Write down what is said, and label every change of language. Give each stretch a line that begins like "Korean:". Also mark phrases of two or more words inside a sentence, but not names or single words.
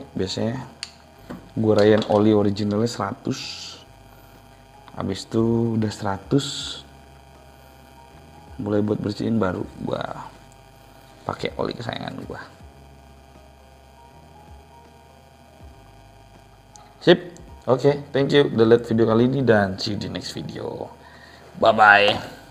Indonesian: Biasanya gue rayan oli originalnya 100, habis itu udah 100 mulai buat bersihin, baru gue pakai oli kesayangan gue. Sip. Oke,
English: thank you
Indonesian: udah lihat video kali ini dan
English: see you di next video. Bye bye.